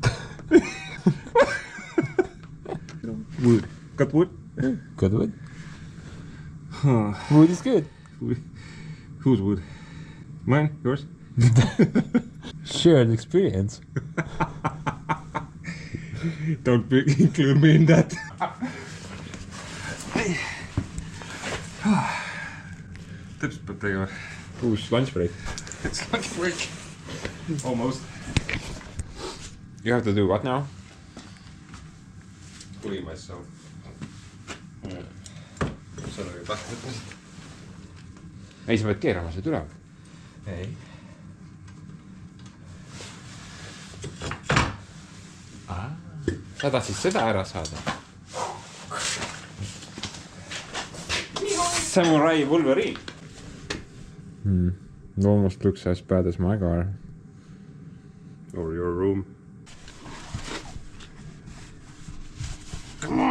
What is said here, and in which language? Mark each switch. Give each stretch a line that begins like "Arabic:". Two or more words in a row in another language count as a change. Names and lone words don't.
English: Wood. Got wood? Good wood. Wood is good. Whose wood? Mine? Yours? Shared experience. Don't include me in that.
Estonian: Täpselt peab tegema.
English: Uus lunch break. It's lunch break. Almost. You have to do what now? Clean myself.
Estonian: Sellega tahtnud. Ei, sa pead keerama seda üle. Ei. Sa tahtsid seda ära saada? Samurai Wolverine.
English: Almost looks as bad as my car. Or your room. Come on!